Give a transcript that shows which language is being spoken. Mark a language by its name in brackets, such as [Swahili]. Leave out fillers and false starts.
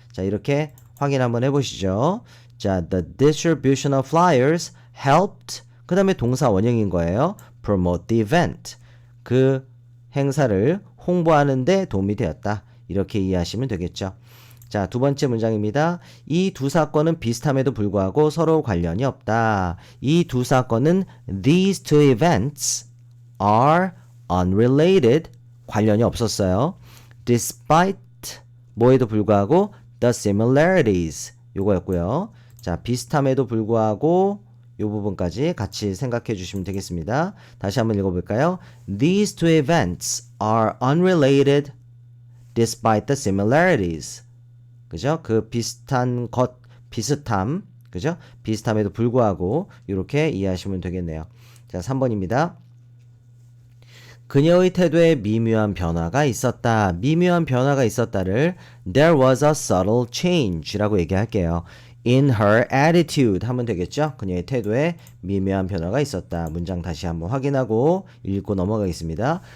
[Korean] 자, 이렇게 확인 한번 해보시죠. 자, [English] the distribution of flyers helped [Korean] 그 다음에 동사 원형인 거예요. [English] promote the event. [Korean] 그 행사를 홍보하는데 도움이 되었다. 이렇게 이해하시면 되겠죠. 자, 두 번째 문장입니다. 이 두 사건은 비슷함에도 불구하고 서로 관련이 없다. 이 두 사건은 [English] these two events are unrelated. [Korean] 관련이 없었어요. [English] despite [Korean] 뭐에도 불구하고 [English] the similarities. [Korean] 요거였고요. 자, 비슷함에도 불구하고 이 부분까지 같이 생각해 주시면 되겠습니다. 다시 한번 읽어볼까요? [English] These two events are unrelated despite the similarities. [Korean] 그죠? 그 비슷한 것, 비슷함, 그죠? 비슷함에도 불구하고 이렇게 이해하시면 되겠네요. 자, 3번입니다. 그녀의 태도에 미묘한 변화가 있었다. 미묘한 변화가 있었다를 [English] There was a subtle change [Korean] 라고 얘기할게요. [English] In her attitude [Korean] 하면 되겠죠? 그녀의 태도에 미묘한 변화가 있었다. 문장 다시 한번 확인하고 읽고 넘어가겠습니다.